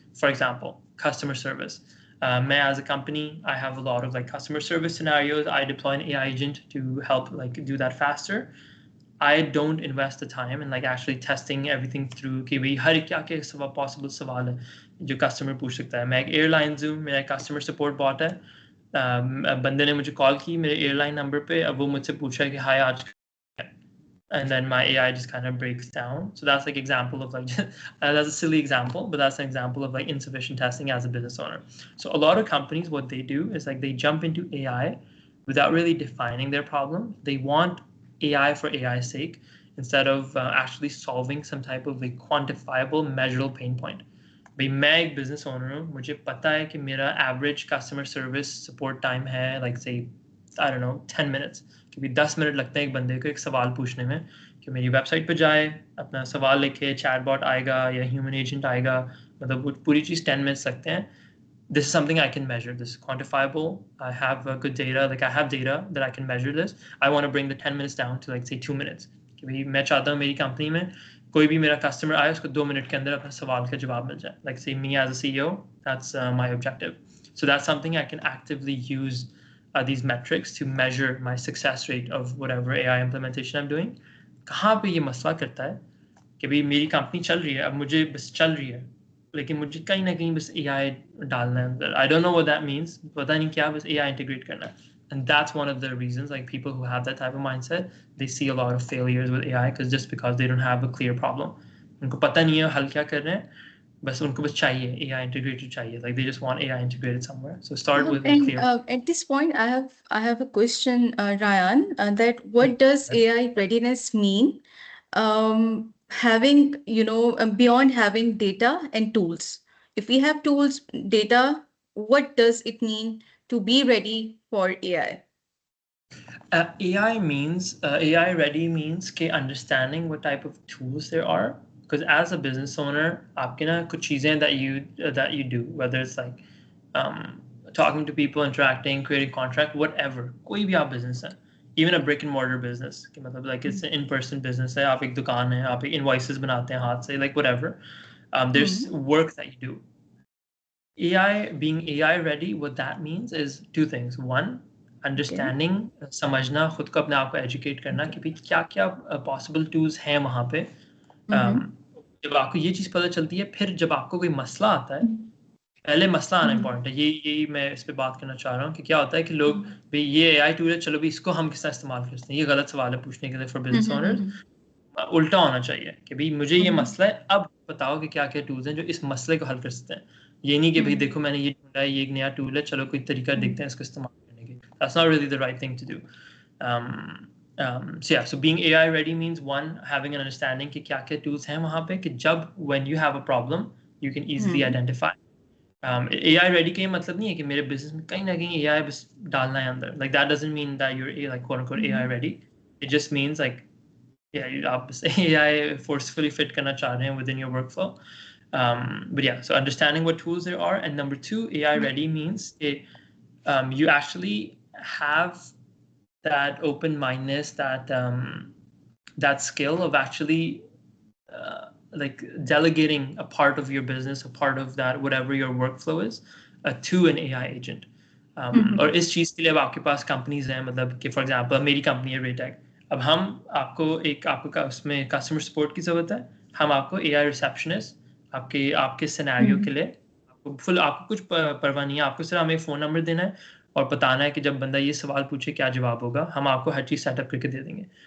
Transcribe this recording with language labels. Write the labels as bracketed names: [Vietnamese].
[English] For example, customer service. As a company, I have a lot of like customer service scenarios. I deploy an AI agent to help like do that faster. I don't invest the time in like actually testing everything through [Hindi] कि भाई हर क्या क्या सवाल possible सवाल है जो customer पूछ सकता है. मैं एक airline हूँ, मेरा customer support bot है. बंदे ने मुझे कॉल की मेरे एयरलाइन नंबर पे, अब वो मुझसे पूछा कि हाय आज [English] and then my AI just kind of breaks down. So that's like example of like that's a silly example, but that's an example of like insufficient testing as a business owner. So a lot of companies, what they do is like they jump into AI without really defining their problem. They want AI for AI's sake instead of actually solving some type of like quantifiable, measurable pain point. [Hindi] भाई मैं एक business owner हूँ, मुझे पता है कि मेरा average customer service support time है [English] like say I don't know [Hindi] 10 मिनट्स, क्योंकि 10 मिनट लगते हैं एक बंदे को एक सवाल पूछने में कि मेरी वेबसाइट पर जाए, अपना सवाल लिखे, चैटबॉट आएगा या ह्यूमन एजेंट आएगा, मतलब वो पूरी चीज़ 10 मिनट्स लगते हैं. [English] This is something I can measure. This is quantifiable. I have good data. Like I have data that I can measure this. I want to bring the 10 minutes down to like say 2 minutes. [Hindi] कि भाई मैं चाहता हूँ मेरी company में कोई भी मेरा कस्टमर आए उसको 2 मिनट के अंदर अपना सवाल का जवाब मिल जाए. [English] Like say me as a CEO, that's my objective. So that's something I can actively use these metrics to measure my success rate of whatever AI implementation I'm doing. [Hindi] कहाँ पे ये मसला करता है कि भाई मेरी कंपनी चल रही है, अब मुझे बस चल रही है, लेकिन मुझे कहीं ना कहीं बस AI डालना है अंदर. [English] I don't know what that means. [Hindi] पता नहीं क्या, बस AI integrate करना है. [English] And that's one of the reasons, like people who have that type of mindset, they see a lot of failures with AI because they don't have a clear problem. [Hindi] उनको पता नहीं है हल क्या कर रहे हैं, बस उनको बस चाहिए AI integrated चाहिए. [English] Like they just want AI integrated somewhere. So start with a And clear. at this point, I have a question, Ryan. That what does AI readiness mean? Having beyond having data and tools. If we have tools, data, what does it mean to be ready for AI? AI ready means के understanding what type of tools there are. Because as a business owner, [Hindi] आपके ना कुछ चीजें [English] that you do, whether it's like talking to people, interacting, creating contract, whatever, [Hindi] कोई भी आप business है, [English] even a brick and mortar business, कि मतलब like it's an in-person business है, [Hindi] आप एक दुकान है, आप एक invoices बनाते हैं हाथ से, [English] like whatever, there's work that you do. AI being AI ready, what that means is two things. [Hindi] One, understanding, समझना, खुद को अपने आप को एजुकेट करना कि भाई क्या क्या पॉसिबल टूल्स हैं वहाँ पे. जब आपको ये चीज़ पता चलती है, फिर जब आपको कोई मसला आता है, पहले मसला आना इंपॉर्टेंट है. यही मैं इस पे बात करना चाह रहा हूँ कि क्या होता है कि लोग भाई ये AI टूल है, चलो भाई इसको हम किस तरह इस्तेमाल करते हैं. ये गलत सवाल है पूछने के लिए [English] For business owners. [Hindi] उल्टा होना चाहिए कि भाई मुझे ये मसला है, अब बताओ कि क्या क्या टूल्स हैं जो इस मसले को हल कर सकते हैं. ये नहीं कि भाई देखो मैंने ये ढूंढा है, ये एक नया टूल है, चलो कोई तरीका देखते हैं इसको इस्तेमाल करने के. [English] That's not really the right thing to do. So yeah, so being AI ready means one, having an understanding [Hindi] कि क्या क्या tools हैं वहाँ पे, कि जब [English] when you have a problem you can easily identify. [Hindi] AI ready का ये मतलब नहीं है कि मेरे business में कहीं ना कहीं AI बस डालना है अंदर. [English] Like that doesn't mean that you're like quote unquote AI ready. It just means like [Hindi] आप AI forcefully fit करना चाह रहे हैं [English] within your workflow. But yeah, so understanding what tools there are, and number two, AI ready means you actually have that open-mindedness, that skill of actually like delegating a part of your business, a part of that whatever your workflow is, to an AI agent. [Hindi] और इस चीज़ के लिए अब आपके पास companies हैं, मतलब कि [English] for example [Hindi] मेरी कंपनी है रेटेक. अब हम आपको उसमें कस्टमर सपोर्ट की ज़रूरत है, हम आपको AI रिसेप्शनिस्ट आपके सिनेरियो के लिए आपको कुछ परवाह नहीं है, आपको सिर्फ हमें फ़ोन नंबर देना है और बताना है कि जब बंदा ये सवाल पूछे क्या जवाब होगा, हम आपको हर चीज़ सेटअप करके दे देंगे.